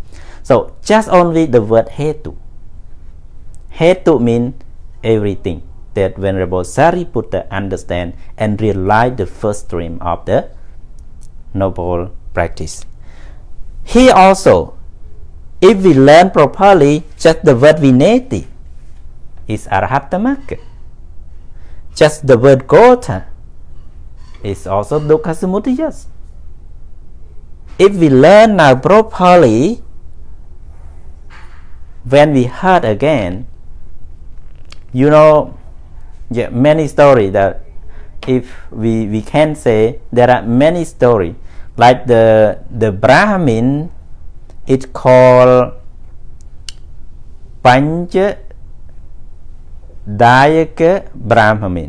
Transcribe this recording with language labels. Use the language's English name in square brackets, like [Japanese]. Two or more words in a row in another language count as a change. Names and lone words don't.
[English] So just only the word hetu. Hetu means everything that Venerable Sariputta understand and realize the first stream of the noble practice. Here also, if we learn properly, just the word vineti is arhatamaka. Just the word gota is also [Pali] dukkha samudaya. [English] If we learn now properly, when we heard again, you know, many stories that if we can say there are many stories, like the Brahmin, it's called Pancha Dayaka Brahmin.